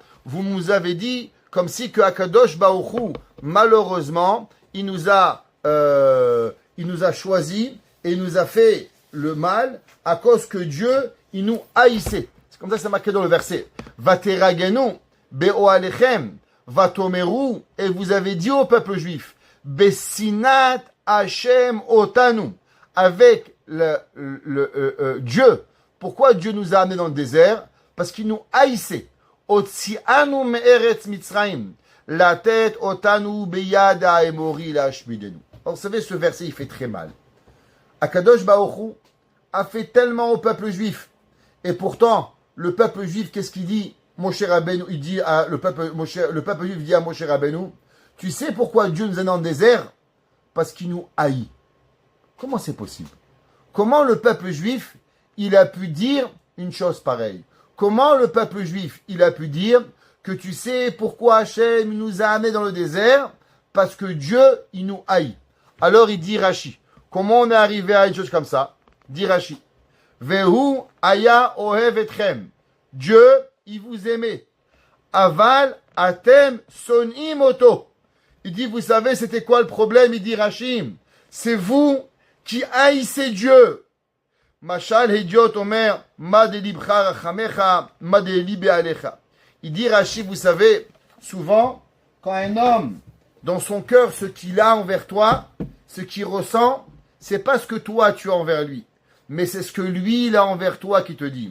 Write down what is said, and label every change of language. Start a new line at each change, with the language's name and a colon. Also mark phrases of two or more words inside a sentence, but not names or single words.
French: Vous nous avez dit, comme si que
Hebrew: הקדוש ברוך הוא,
French: malheureusement, il nous a choisi et il nous a fait le mal à cause que Dieu, il nous haïssait. C'est comme ça que c'est marqué dans le verset.
Hebrew: ותרגנו באהליכם ותאמרו,
French: et vous avez dit au peuple juif,
Hebrew: בשנאת השם אותנו,
French: avec Dieu. Pourquoi Dieu nous a amenés dans le désert? Parce qu'il nous haïssait.
Hebrew: הוציאנו מארץ מצרים, לתת אותנו ביד האמורי להשמידנו.
French: Alors, vous savez, ce verset, il fait très mal.
Hebrew: הקדוש ברוך הוא
French: a fait tellement au peuple juif. Et pourtant, le peuple juif, qu'est-ce qu'il dit? Moshe Rabbeinu, il dit à le peuple juif dit à Moshe Rabbeinu, tu sais pourquoi Dieu nous a dans le désert? Parce qu'il nous haït. Comment c'est possible? Comment le peuple juif, il a pu dire une chose pareille? Comment le peuple juif, il a pu dire que tu sais pourquoi Hachem nous a amenés dans le désert? Parce que Dieu, il nous haït. Alors il dit Rashi. Comment on est arrivé à une chose comme ça?
Hebrew: Dit Rashi. והוא היה אוהב אתכם.
French: Dieu, il vous aimait.
Hebrew: אבל אתם שונאים אותו.
French: Il dit, vous savez, c'était quoi le problème? Il dit Rashi. C'est vous qui haïssez Dieu.
Hebrew: משל הדיוט אומר מה דלבך רחמך מה דליבה עלך.
French: Il dit Rashi, vous savez, souvent, quand un homme, dans son cœur, ce qu'il a envers toi, ce qu'il ressent, c'est pas ce que toi tu as envers lui, mais c'est ce que lui il a envers toi qui te dit.